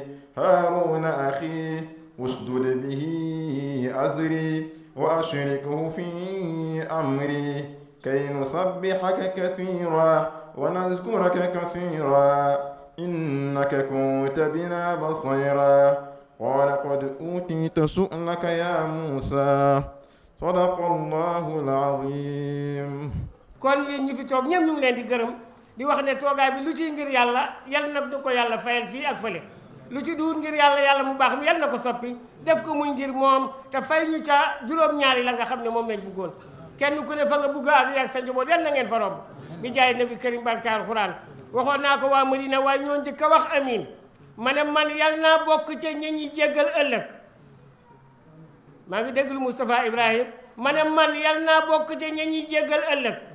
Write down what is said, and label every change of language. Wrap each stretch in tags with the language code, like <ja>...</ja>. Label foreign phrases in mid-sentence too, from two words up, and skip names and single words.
<ar>هارون أخي اشدد به أزري وأشركه في أمري كي نسبحك كثيرا ونذكرك كثيرا إنك كنت بنا بصيرا قال قد أوتيت سؤلك يا موسى صدق الله العظيم.</ar> <wo>kon yéen ñi fi toog ñëpp ñu ngi leen di gërëm di wax ne toogaay bi lu ci ngir yàlla yal na ko yàlla fayal fii ak fële lu ci duut ngir yàlla mu baax mi yal na ko soppi def ko muy ngir moom te fay ñu ca juróom-ñaari la nga xam ne moom lañ bëggoon kenn ku ne fa nga bëgg ak yàgg sa njaboot yal na ngeen fa romb bi jaay</wo> <ar>نبي كريم</ar> <wo>barke alxuraan waxoon naa ko waa Madina waaye ñoo njëkk a wax amin ma ne man yal naa bokk ca ñi ñi jéggal ëllëg maa ngi déglu Moustapha Ibrahim ma ne man yal naa bokk ca ñi ñi jéggal ëllëg</wo>